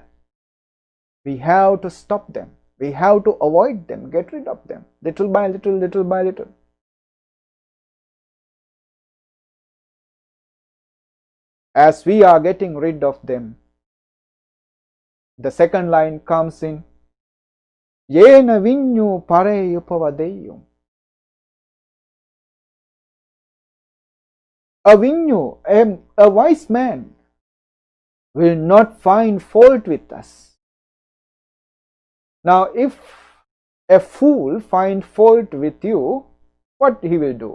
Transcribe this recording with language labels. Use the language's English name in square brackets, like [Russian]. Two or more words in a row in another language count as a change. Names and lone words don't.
[English] We have to stop them. We have to avoid them, get rid of them, little by little, little by little. As we are getting rid of them, the second line comes in, [Pali] Yena vinyu pareyupavadeyum. [English] A vinyu, a wise man, will not find fault with us. Now, if a fool find fault with you, what he will do?